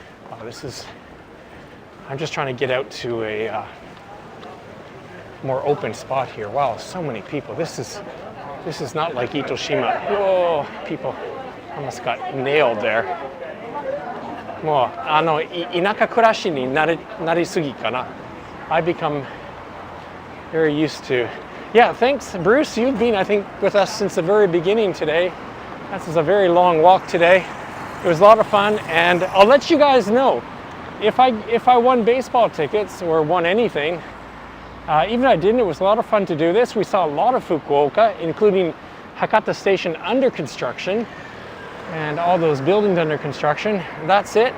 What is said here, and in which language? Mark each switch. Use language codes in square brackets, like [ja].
[en] Wow, I'm just trying to get out to a more open spot here. Wow, so many people. This is not like Itoshima. Whoa, people almost got nailed there. [ja] もう田舎暮らしになりすぎかな. [en] I become very used to. Yeah, thanks, Bruce. You've been, I think, with us since the very beginning today. This is a very long walk today. It was a lot of fun, and I'll let you guys know if I won baseball tickets or won anything. Even if I didn't, it was a lot of fun to do this. We saw a lot of Fukuoka, including Hakata Station under construction and all those buildings under construction. That's it.